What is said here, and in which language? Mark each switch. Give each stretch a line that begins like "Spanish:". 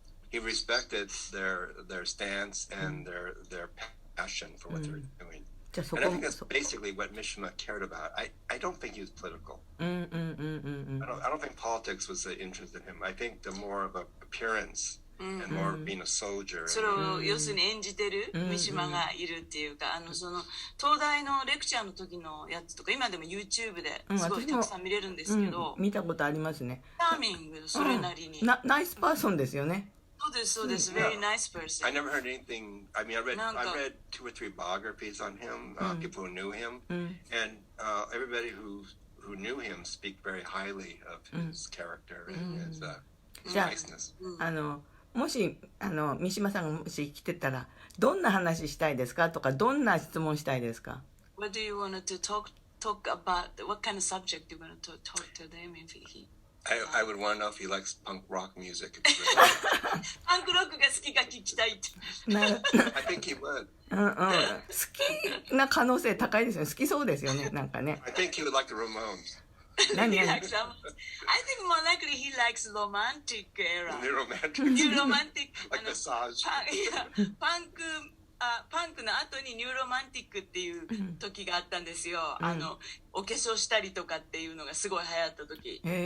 English: He respected their stance and their passion for what they were doing. And I think that's basically what Mishima cared about. I don't think he was political. I don't think politics was the interest in him. I think the more of an appearance and more of being a soldier.
Japanese: それを要するに演じてる三島がいるっていうか、その東大のレクチャーの時のやつとか今でも YouTube ですごいたくさん見れるんですけど、見たことありますね。チャーミングそれなりに。ナイスパーソンですよね。そうですそうです。
English: Very nice person. I never heard anything. I mean, I read 2 or 3 biographies on him, people who knew him, and everybody who knew him speak very highly of his character and his niceness.
Japanese: もし三島さんがもし来てたらどんな話したいですかとかどんな質問したいですか？
English: What do you want to talk about? What kind of subject do you want to talk to them if he? I would want to know if he likes punk rock music.
Japanese: パンクロックが好きか聞きたいって。
English: I think he would.
Japanese: 好きな可能性高いですよね。好きそうですよね。なんかね。
English: I think he would like the Ramones. I think more likely he likes romantic era. New romantic. New romantic. Like massage.
Japanese: パンクの後にニューロマンティックっていう時があったんですよ。お化粧したりとかっていうのがすごい流行った時。